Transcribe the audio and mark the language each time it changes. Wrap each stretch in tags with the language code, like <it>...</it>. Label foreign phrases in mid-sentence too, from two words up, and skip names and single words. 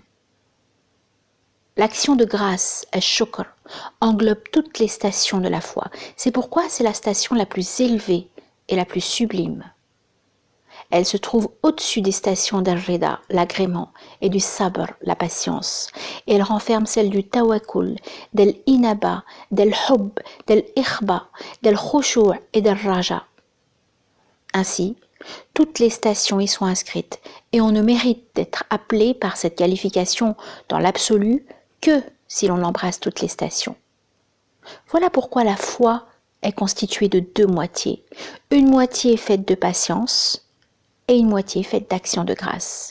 <fr>L'action de grâce, al-shukr, englobe toutes les stations de la foi. C'est pourquoi c'est la station la plus élevée et la plus sublime. Elle se trouve au-dessus des stations d'Al-Rida, l'agrément, et du Sabr, la patience. Et elle renferme celles du Tawakkul, del Inaba, del Hubb, del Ikhba, del Khushu' et del Raja. Ainsi, toutes les stations y sont inscrites et on ne mérite d'être appelé par cette qualification dans l'absolu que si l'on embrasse toutes les stations. Voilà pourquoi la foi est constituée de deux moitiés, une moitié faite de patience et une moitié faite d'action de grâce.</fr>